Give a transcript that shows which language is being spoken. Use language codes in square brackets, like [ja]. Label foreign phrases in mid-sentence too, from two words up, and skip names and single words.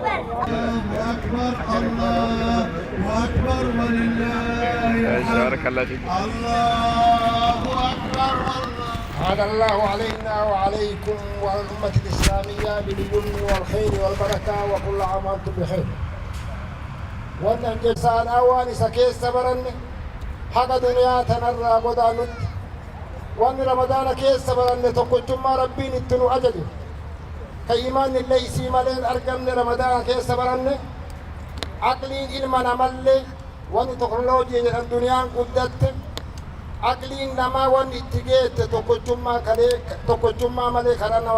[ar] أكبر ولله بارك الله فيك الله أكبر هذا الله علينا وعليكم وعلى الأمة الإسلامية باليمن والخير والبركة وكل عام وأنتم بخير [om] wanni anjesaadhaa waan isa keessa baranne haqa duniyaa tanarraa godaanutti wanni ramadaana keessa baranne tokkochummaa rabbiin itti nu ajaje ka imaan illee isii maleen argamne ramadaana keessa baranne aqliin ilma namallee wanni teknooloojii jedhan duniyaan guddatte aqliin namaa wanni itti geette tokkochummaa malee karaa nama